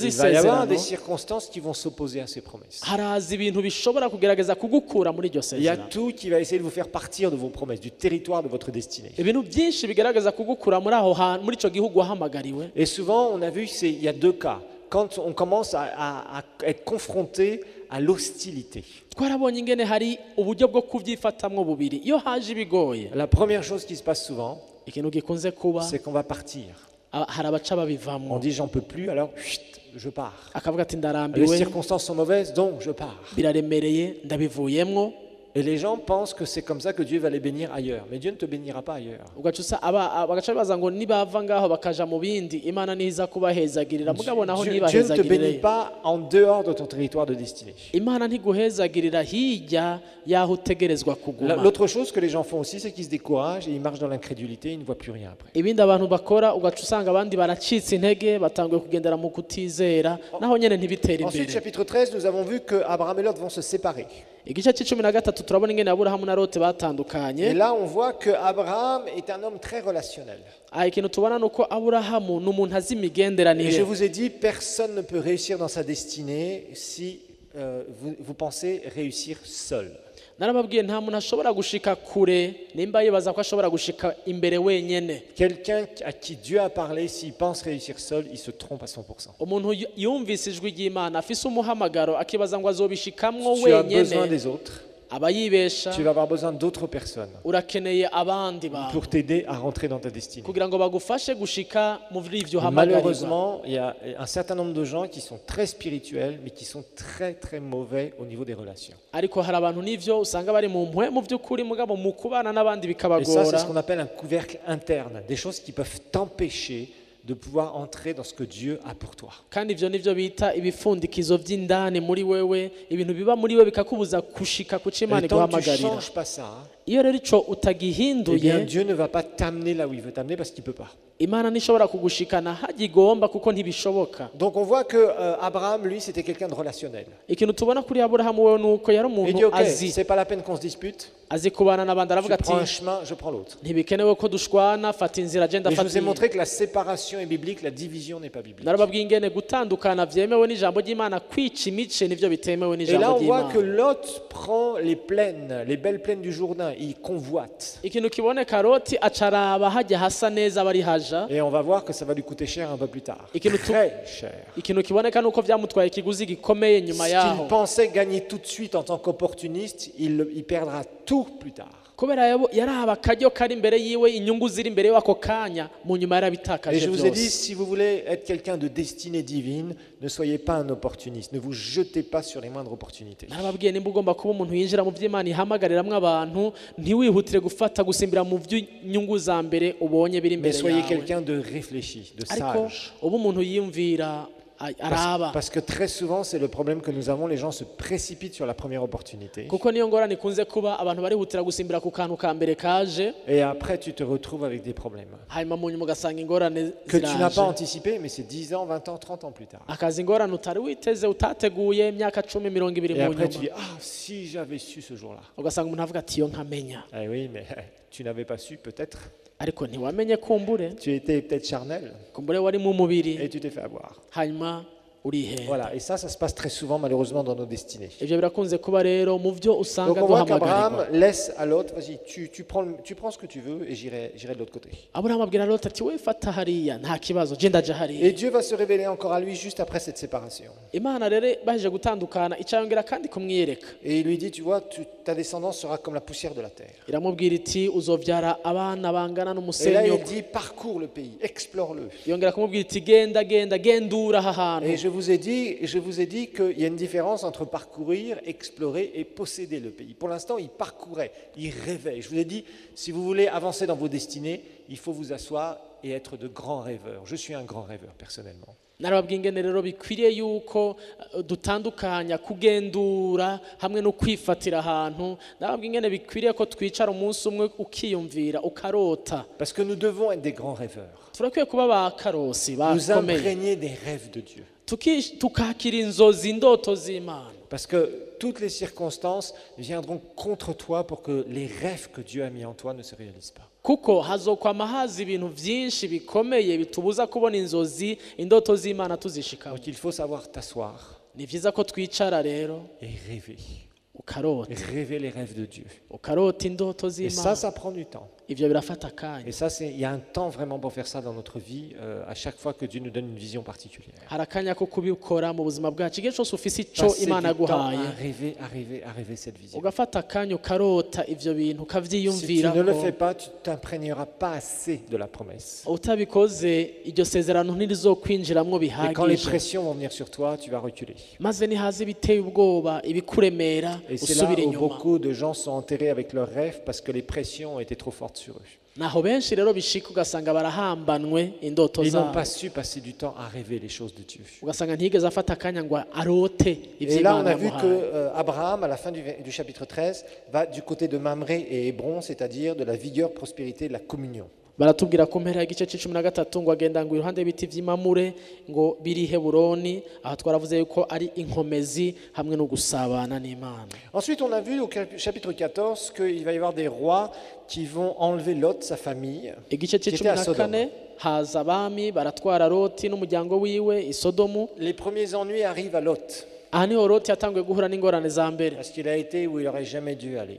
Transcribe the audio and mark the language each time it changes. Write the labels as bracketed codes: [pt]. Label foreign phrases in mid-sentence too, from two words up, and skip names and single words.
[fr] il va y avoir [rn] isezerano, [fr] des circonstances qui vont s'opposer à ces promesses. [rn] haraza ibintu bishobora kugerageza kugukura muri iryo [fr] Il y a [rn] sezerano. [fr] tout qui va essayer de vous faire partir de vos promesses, du territoire de votre destinée. [rn] Ibintu byinshi bigaragaza kugukura muri aho hantu, muri icyo gihugu wahamagariwe. [fr] Et souvent, on a vu qu'il y a deux cas. Quand on commence à être confronté à l'hostilité. [rn] Twarabonye ingene hari uburyo bwo kubyifatamwo bubiri. Iyo haje ibigoye, [fr] La première chose qui se passe souvent, [rn] ikintu gikunze kuba [fr] c'est qu'on va partir. [rn] hari abaca On babivamwo, [fr] dit j'en peux plus, alors chut, je pars. [rn] akavuga ati Les ndarambiwe, [fr] circonstances sont mauvaises, donc je pars. [rn] biraremereye, ndabivuyemwo. [fr] Et les gens pensent que c'est comme ça que Dieu va les bénir ailleurs. Mais Dieu ne te bénira pas ailleurs. [rn] Ugaca bagaca bibaza ngo nibava ngaho bakaja mu bindi Imana niza kubahezagirira, mugabo naho [fr] Dieu ne te bénit [rn] ntibahezagirire. [fr] pas en dehors de ton territoire de destinée. [rn] Imana ntiguhezagirira hirya yaho utegerezwa kuguma. [fr] L'autre chose que les gens font aussi, c'est qu'ils se découragent et ils marchent dans l'incrédulité, ils ne voient plus rien après. [rn] Ibindi abantu bakora ugaca usanga abandi baracitse intege, batanguye kugendera mu kutizera, naho nyene ntibitera Ensuite, imbere. [fr] chapitre 13, nous avons vu que Abraham et Lot vont se séparer. [rn] Igice c'icumi na gatatu turabona ingene Aburahamu na Lote Et batandukanye. [fr] là, on voit que Abraham est un homme très relationnel. [rn] Ikintu tubona nuko Aburahamu ni umuntu azi [fr] Et je [rn] imigenderanire. [fr] vous ai dit, personne ne peut réussir dans sa destinée si vous pensez réussir seul. [rn] narababwiye nta muntu ashobora gushika kure nimba yibaza ko ashobora gushika imbere wenyene. [fr] Quelqu'un à qui Dieu a parlé, s'il pense réussir seul, il se trompe à 100%. [rn] Umuntu yumvise ijwi ry'Imana afise umuhamagaro akibaza ngo azobishikamwo [fr] Tu as besoin [rn] wenyene [fr] des autres. [rn] aba yibesha. [fr] Tu vas avoir besoin d'autres personnes [rn] Urakeneye abandi bantu [fr] pour t'aider à rentrer dans ta destinée. [rn] kugira ngo bagufashe gushika muri ivyo hamagarirwa. [fr] Malheureusement, il y a un certain nombre de gens qui sont très spirituels, mais qui sont très très mauvais au niveau des relations. [rn] Ariko hari abantu n'ivyo usanga bari mu mpwe mu vy'ukuri mugabo mu kubana n'abandi [fr] Et ça, c'est [rn] bikabagora. [fr] ce qu'on appelle un couvercle interne, des choses qui peuvent t'empêcher de pouvoir entrer dans ce que Dieu a pour toi. [rn] Kandi ivyo nivyo bita ibifundikizo vy'indani muri wewe, ibintu biba muri wewe bikakubuza gushika ku Imana [fr] Et tant que tu ne [rn] iguhamagarira. [fr] changes pas ça, [rn] Iyo rero ico eh utagihinduye, [fr] bien Dieu ne va pas t'amener là où il veut t'amener parce qu'il ne peut pas. [rn] Imana ntishobora kugushikana hagigomba kuko ntibishoboka. [fr] Donc on voit que Abraham, lui, c'était quelqu'un de relationnel. [rn] Ikintu tubona kuri Aburahamu wewe nuko yari [fr] Il dit, [rn] umuntu ok, azi [fr] c'est pas la peine qu'on se dispute, [rn] azi kubana n'abandi, tu aravuga ati [fr] prends un chemin, je prends l'autre. [rn] ntibikenewe ko dushwana, fata inzira agenda [fr] Et je vous ai [rn] fata. [fr] montré que la séparation est biblique, la division n'est pas biblique. [rn] Narababwiye ingene gutandukana vyemewe n'ijambo ry'Imana, kwica imice nivyo bitemewe [fr] Et là, [rn] n'ijambo [fr] on voit que [rn] ry'Imana. [fr] Lot prend les plaines, les belles plaines du Jourdain, il convoite. [rn] Ikintu kiboneka Loti acaraba hajya hasa neza bari haja. [fr] Et on va voir que ça va lui coûter cher un peu plus tard. Et que nous- Très cher. [rn] Ikintu kiboneka nuko vyamutwaye ikiguzi gikomeye nyuma Ce yaho, [fr] qu'il pensait gagner tout de suite en tant qu'opportuniste, il perdra tout plus tard. [rn] kubera yaraba akaryo kari imbere yiwe, inyungu ziri imbere y'ako kanya, mu nyuma Et yarabitakaje [fr] je vous ai dit, [rn] byose. [fr] si vous voulez être quelqu'un de destinée divine, ne soyez pas un opportuniste. Ne vous jetez pas sur les moindres opportunités. [rn] Narababwiye nimba ugomba kuba umuntu yinjira mu vy'Imana ihamagariramwo abantu, ntiwihutire gufata gusimbira mu vy'inyungu za mbere ubonye biri Mais imbere soyez yawe, [fr] quelqu'un de réfléchi, de [rn] ariko [fr] sage. [rn] uba umuntu yiyumvira araba. [fr] Parce que très souvent, c'est le problème que nous avons, les gens se précipitent sur la première opportunité. [rn] Kuko niyo ngorane ikunze kuba abantu barihutira gusimbira ku kantu ka mbere kaje, [fr] Et après, tu te retrouves avec des problèmes [rn] hanyuma mu nyuma ugasanga ingorane [fr] que tu n'as pas [rn] ziraje. [fr] anticipé, mais c'est 10 ans, 20 ans, 30 ans plus tard. [rn] Akazi ingorane utari witeze utateguye imyaka 10 20 Et mu [fr] après, tu [rn] nyuma, [fr] dis, ah, si j'avais su ce jour-là. [rn] ugasanga umuntu avuga ati iyo nkamenya, [fr] Eh oui, mais tu n'avais pas su, peut-être. [rn] ariko ntiwamenye kumbure [fr] Tu étais peut-être charnel [rn] kumbure wari mu mubiri [fr] et tu t'es fait avoir. [rn] hanyuma urihenda. [fr] Voilà, et ça se passe très souvent, malheureusement, dans nos destinées. [rn] Ivyo birakunze kuba rero mu vyo Donc usanga [fr] on voit [rn] duhamagarirwa. [fr] qu'Abraham laisse à l'autre, vas-y, tu prends ce que tu veux et j'irai de l'autre côté. [rn] Aburahamu abwira Loti ati we fata hariya nta kibazo, je ndaja Et hariya. [fr] Dieu va se révéler encore à lui juste après cette séparation. [rn] Imana rero baheje gutandukana icayongera kandi kumwiyereka, [fr] Et il lui dit, tu vois, ta descendance sera comme la poussière de la terre. [rn] iramubwira iti uzovyara abana bangana [fr] Et là, [rn] n'umusenyi. [fr] il dit, parcours le pays, explore-le. [rn] Yongera kumubwira iti gendura aha Et hantu. [fr] je vous ai dit qu'il y a une différence entre parcourir, explorer et posséder le pays. Pour l'instant, il parcourait, il rêvait. Je vous ai dit, si vous voulez avancer dans vos destinées, il faut vous asseoir et être de grands rêveurs. Je suis un grand rêveur, personnellement. [rn] Narababwiye ingene rero bikwiriye yuko dutandukanya kugendura hamwe no kwifatira ahantu. Narababwiye ingene bikwiriye ko twicara umunsi umwe ukiyumvira ukarota. [fr] Parce que nous devons être des grands rêveurs. [rn] Turakwiye kuba ba karosi Nous bakomeye, [fr] imprégner des rêves de Dieu. [rn] tukakira inzozi indoto z'Imana, [fr] Parce que toutes les circonstances viendront contre toi pour que les rêves que Dieu a mis en toi ne se réalisent pas. [rn] kuko hazokwama haza ibintu vyinshi bikomeye bitubuza kubona inzozi indoto z'Imana tuzishikamo. [fr] Donc il faut savoir t'asseoir [rn] Ni vyiza ko twicara rero [fr] et rêver. [rn] ukarota, [fr] Rêver les rêves de Dieu. [rn] ukarota indoto Et z'Imana. [fr] ça prend du temps. [rn] Ivyo birafata akanya. [fr] Et ça, il y a un temps vraiment pour faire ça dans notre vie, à chaque fois que Dieu nous donne une vision particulière. [rn] Hari akanya ko kubikora mu buzima bwacu, igihe cyose ufise ico Passer Imana du temps yaguhaye, [fr] à rêver cette vision. [rn] ugafata akanya ukarota ivyo bintu [fr] Si tu [rn] ukavyiyumvira [fr] ne le [rn] ko. [fr] fais pas, tu t'imprégneras pas assez de la promesse. [rn] Utabikoze iryo sezerano ntirizokwinjiramwo [fr] Et quand les [rn] bihagije, [fr] pressions vont venir sur toi, tu vas reculer. [rn] maze nihaza ibiteye ubwoba ibikuremera [fr] Et c'est là [rn] usubira où inyuma. [fr] beaucoup de gens sont enterrés avec leurs rêves parce que les pressions ont été trop fortes sur eux. [rn] Naho benshi rero bishika ugasanga barahambanwe indoto [fr] Ils n'ont [rn] zabo, [fr] pas su passer du temps à rêver les choses de Dieu. [rn] ugasanga ntiyigeze afata akanya ngo arote [fr] Et là, on [rn] ivy'Imana [fr] a vu que [rn] yamuhaye. [fr] Abraham, à la fin du chapitre 13, va du côté de Mamré et Hébron, c'est-à-dire de la vigueur, prospérité, de la communion. [rn] Baratubwira ku mpera y'igice c'13 ngo agenda ngo iruhande y'ibiti vy'imamure ngo biri Heburoni, aha twaravuze yuko ari inkomezi hamwe no gusabana n'Imana. [fr] Ensuite, on a vu au chapitre 14 qu'il va y avoir des rois qui vont enlever Lot, sa famille, [rn] Igice [fr] qui était à Sodome. [rn] c'14 haza abami baratwara Loti n'umuryango wiwe i Sodomu. [fr] Les premiers ennuis arrivent à Lot. [rn] aha niho Loti yatanguye guhura n'ingorane za mbere [fr] parce qu'il a été où il n'aurait jamais dû aller.